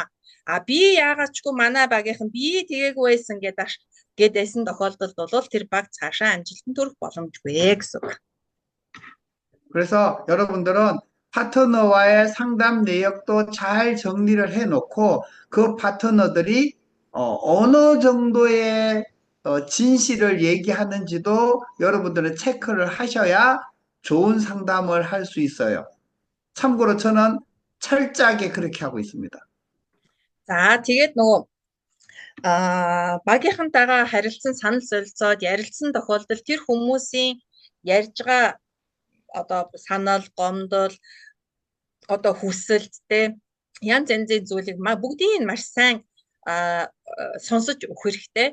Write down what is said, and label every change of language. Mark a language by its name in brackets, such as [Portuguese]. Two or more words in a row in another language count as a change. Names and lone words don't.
[Mongolian] Би яагаад ч манай багийнхан би тгээггүй байсан гэдээсэн тохиолдолд бол тэр баг цаашаа амжилтанд хүрэх боломжгүй гэсэн үг. [Korean] 그래서 여러분들은 파트너와의 상담 내역도 잘 정리를 해놓고 그 파트너들이 어느 정도의 진실을 얘기하는지도 여러분들은 체크를 하셔야 좋은 상담을 할 수 있어요. 참고로 저는 철저하게 그렇게 하고 있습니다. [Mongolian] За тэгээд нөгөө багийнхантайгаа харилцсан санал солилцоод ярилцсан тохиолдолд тэр хүмүүсийн ярьж байгаа одоо санал гомдол одоо хүсэлттэй янз янзын зүйлийг бүгдийг маш сайн сонсож өгөх хэрэгтэй.